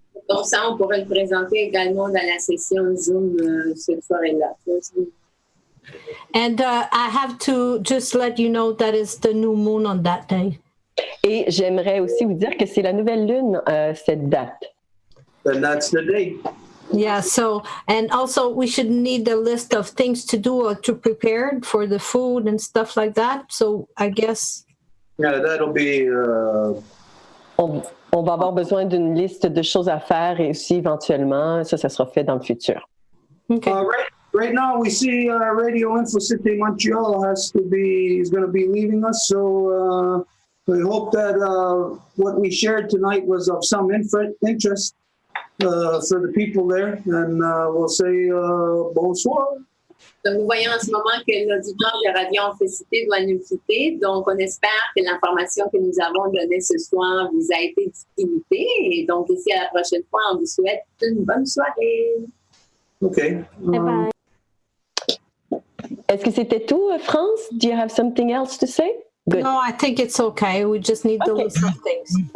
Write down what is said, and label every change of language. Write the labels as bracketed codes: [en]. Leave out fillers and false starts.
[fr] Donc, ça, on pourrait le présenter également dans la session Zoom cette soirée-là. [en] And I have to just let you know that it's the new moon on that day. [fr] Et j'aimerais aussi vous dire que c'est la nouvelle lune, cette date. [en] Then that's the day. Yeah, so, and also we should need a list of things to do or to prepare for the food and stuff like that. So I guess... Yeah, that'll be... [fr] On va avoir besoin d'une liste de choses à faire et aussi éventuellement, ça sera fait dans le futur. [en] Okay. Right now, we see Radio Info Cité Montreal is going to be leaving us. So we hope that what we shared tonight was of some interest for the people there. And we'll say bonsoir. [fr] Donc, nous voyons en ce moment que l'auditoire de Radio Info Cité doit nous quitter. Donc, on espère que l'information que nous avons donnée ce soir vous a été d'utilité. Et donc, ici, à la prochaine fois, on vous souhaite une bonne soirée. [en] Okay. Bye-bye. [fr] Est-ce que c'était tout, France? [en] Do you have something else to say? Good. No, I think it's okay. We just need the list of things.